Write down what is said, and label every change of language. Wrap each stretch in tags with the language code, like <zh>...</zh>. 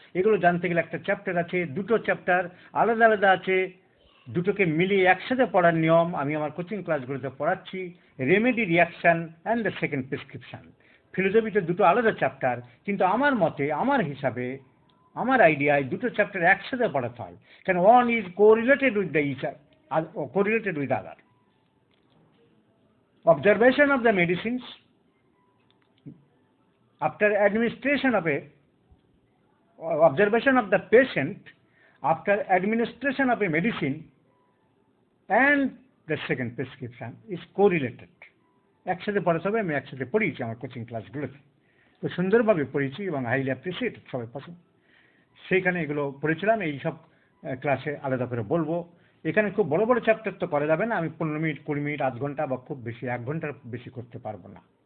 <bn>এগুলো জানতে গেলে একটা চ্যাপ্টার আছে, দুটো চ্যাপ্টার আলাদা আলাদা আছে, দুটোকে মিলিয়ে একসাথে পড়ার নিয়ম আমি আমার কোচিং ক্লাসগুলোতে পড়াচ্ছি। Remedy, reaction and the second prescription. ফিলোসফিতে দুটো আলাদা চ্যাপ্টার, কিন্তু আমার মতে, আমার হিসাবে, আমার আইডিয়ায় দুটো চ্যাপ্টার একসাথে পড়াতে হয়, কারণ</bn> <en>One is correlated with the correlated with other. Observation of the medicines after administration of observation of the patient after administration of a medicine and the second prescription is correlated.</en> <bn>একসাথে পড়াতে হবে। আমি একসাথে পড়িয়েছি আমার কোচিং ক্লাসগুলোতে, তো সুন্দরভাবে পড়িয়েছি এবং হাইলি অ্যাপ্রিসিয়েট সবাই পছন্দ। সেইখানে এগুলো পড়েছিলাম, এই সব ক্লাসে আলাদা করে বলবো। এখানে খুব বড় বড় চ্যাপ্টার তো করা যাবে না, আমি 15 মিনিট, 20 মিনিট, আধ ঘন্টা বা খুব বেশি 1 ঘন্টার বেশি করতে পারবো না।</bn>